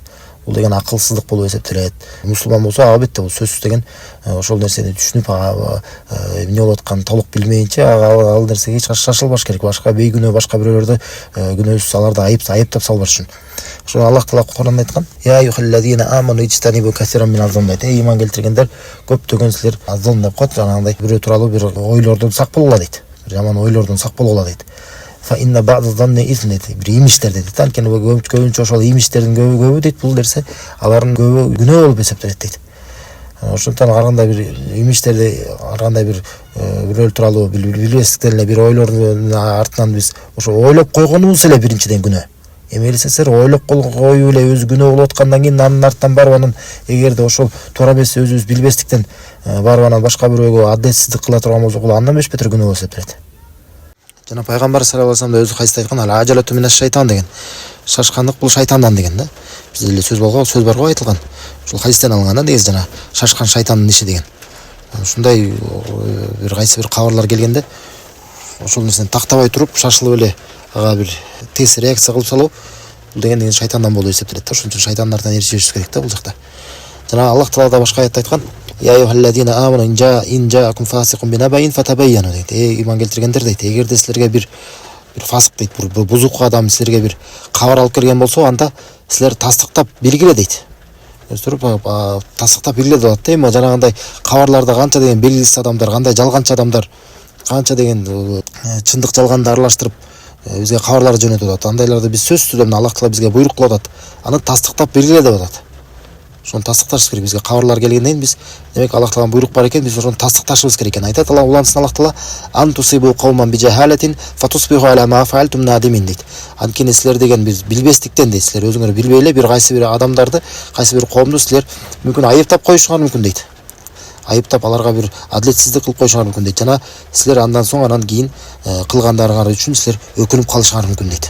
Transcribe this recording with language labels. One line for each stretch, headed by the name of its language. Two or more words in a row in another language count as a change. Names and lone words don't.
Kyrgyz: Бул деген акылсыздык болуп эсептелет. Мусулман болсо албетте бул сөзсүз деген ошол нерсени түшүнүп, эмне болуп атканын толук билмейинче ал нерсеге эч качан шашылбаш керек. Башка бейгүнөө башка бирөөлөрдү күнөөсүз аларды айыптап салбаш үчүн. Ошо Аллах Таала Кур'анда айткан:
Arabic: "يا أيها الذين آمنوا اجتنبوا كثيرا من الظن"
Kyrgyz: дейт. Ыйман келтиргендер, көптөгөн силер азон деп коет, жанагындай бирөө тууралуу бир ойлордон сак болгула дейт. Жаман ойлордон сак болгула дейт.
Arabic: فإن بعض الظن إثم
Kyrgyz: дейт. Bir имиштер дейт. Анткени көбүнчө ошол имиштердин көбү дейт, бул нерсе алардын көбү күнөө болуп эсептелет дейт. Ошондон ар кандай бир имиштерди, ар кандай бир бирөөл тууралуу билбестиктен эле бир ойлордун артынан биз ошо ойлоп койгонубуз эле биринчиден күнөө. Эми элестетсеңер, ойлоп коюу эле өзү күнөө болуп аткандан кийин анын артынан барып анан эгерде ошол туура эмес өзүбүз билбестиктен барып анан башка бирөөгө адилетсиздик кыла турган болсок, бул андан беш бетер күнөө болуп эсептелет. Жана пайгамбар саллаллаху алейхи вассалам да өзү кайсыда айткан:
Arabic: "العجلة من الشيطان" деген.
Kyrgyz: Шашкандык бул шайтандан деген да. Бизде эле сөз бар го айтылган. Ушул хадистен алынган да, негизи жана шашкан шайтандын иши деген. Ушундай бир кайсы бир кабарлар келгенде ошол нерсени тактабай туруп, шашылып эле ага бир тез реакция кылып салуу, бул деген шайтандан болуп эсептелет да. Ошон үчүн шайтандардан эришишибиз керек да бул жакта. Жана Аллах Таала да башка аятта айткан:
Arabic: "يا أيها الذين آمنوا إن جاءكم فاسق بنبإ فتبينوا" дейт.
Kyrgyz: Ыйман келтиргендер дейт, эгерде силерге бир фасык дейт, бир бузук адам силерге бир кабар алып келген болсо, анда силер тастыктап белгиле дейт. Тастыктап белгиле деп атат. Эми жанагындай кабарларда канча деген белгисиз адамдар, кандай жалганчы адамдар, канча деген чындык жалганды аралаштырып бизге кабарлар жөнөтүп атат. Андайларды биз сөзсүз деп Аллах Таала бизге буйрук кылып атат. Аны тастыктап белгиле деп атат. Ошону тастыкташыбыз керек. Бизге кабарлар келгенден кийин биз демек Аллах Тааланын буйрук бар экен, биз ошону тастыкташыбыз керек экен.
Arabic: Айтат Аллах Таала: "أن تصيبوا قوما بجهالة فتصبحوا على ما فعلتم نادمين" дейт.
Kyrgyz: Анткени силер деген биз билбестиктен дейт, силер өзүңөр билбей эле бир кайсы бир адамдарды, кайсы бир коомду силер мүмкүн айыптап коюшуңар мүмкүн дейт. Айыптап аларга бир адилетсиздик кылып коюшуңар мүмкүн дейт. Жана силер андан кийин кылгандарыңар үчүн силер өкүнүп калышыңар мүмкүн дейт.